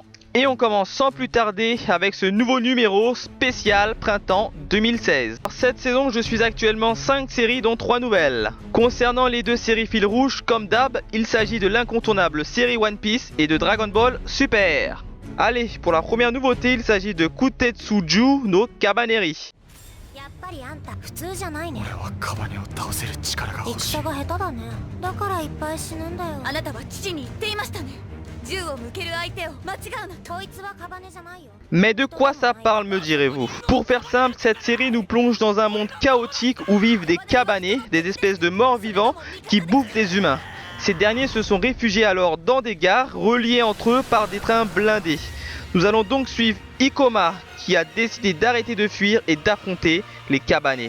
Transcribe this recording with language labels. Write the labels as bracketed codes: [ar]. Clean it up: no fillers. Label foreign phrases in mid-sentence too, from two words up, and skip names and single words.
[fr] Et on commence sans plus tarder avec ce nouveau numéro spécial printemps 2016. Cette saison je suis actuellement 5 séries dont 3 nouvelles. Concernant les deux séries fil rouge, comme d'hab, il s'agit de l'incontournable série One Piece et de Dragon Ball Super. Allez, pour la première nouveauté, il s'agit de Kutetsuju no Kabaneri. [ja] やっぱりあんた普通じゃないね。俺はカバネを倒せる力が欲しい。戦が下手だね。だからいっぱい死ぬんだよ。あなたは父に言っていましたね。銃を向ける相手を間違うな。こいつはカバネじゃないよ。 [fr] Mais de quoi ça parle, me direz-vous? Pour faire simple, cette série nous plonge dans un monde chaotique où vivent des cabanés, des espèces de morts vivants qui bouffent des humains. Ces derniers se sont réfugiés alors dans des gares reliées entre eux par des trains blindés. Nous allons donc suivre Ikoma qui a décidé d'arrêter de fuir et d'affronter les cabanés.